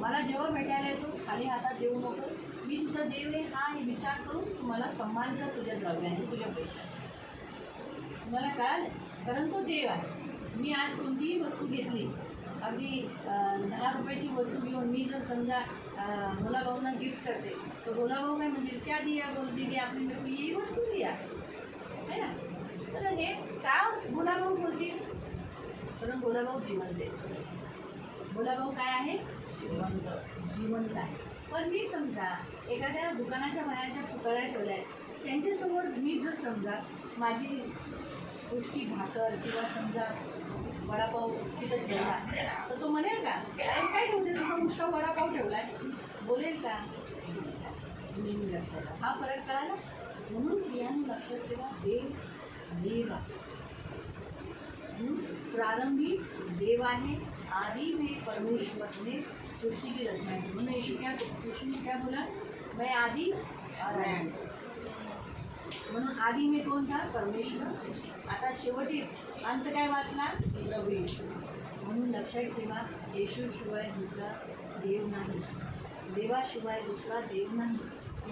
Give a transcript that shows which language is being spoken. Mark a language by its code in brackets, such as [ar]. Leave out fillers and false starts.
[mr] मला जेव्हा भेटायला येतोस खाली हातात देऊ नको. मी तुझा देव आहे हा हे विचार करून तुम्हाला सन्मान कर तुझ्या द्रव्याने, तुझ्या पैशाने. तुम्हाला कळालं? कारण तो देव आहे. मी आज कोणतीही वस्तू घेतली, अगदी 10 रुपयाची वस्तू घेऊन मी जर समजा भोलाभाऊंना गिफ्ट करते, तर भोलाभाऊ काय म्हणतील? [hi] क्या दिया? बोल दीदी आपने मेरे को यही वस्तू दिया है ना. [mr] तर हे का भोलाभाऊ बोलतील? कारण भोलाभाऊ जिवंत आहे. भोलाभाऊ काय आहे? जिवंत आहे. पण मी समजा एखाद्या दुकानाच्या बाहेरच्या पुतळ्या ठेवल्या आहेत, त्यांच्यासमोर मी जर समजा माझी गोष्टी भाकर किंवा समजा वडापाव तिथं ठेवला, तर तो म्हणेल का अरे काय ठेवते तुझा नुसता वडापाव ठेवला आहे? बोलेल का? नेहमी लक्षात. हा फरक कळाला. म्हणून प्रियाने लक्षात ठेवा, देव आहे. प्रारंभी देव आहे, [hi] आदि में परमेश्वर ने सृष्टि की रचना की. म्हणून यीशु ने क्या बोला? मैं आदि और अंत. म्हणून आदि में कोण था? परमेश्वर. [mr] आता शेवटी अंत काय वाचला? प्रभू येशू. म्हणून लक्षात ठेवा, येशूशिवाय दुसरा देव नाही, देवाशिवाय दुसरा देव नाही.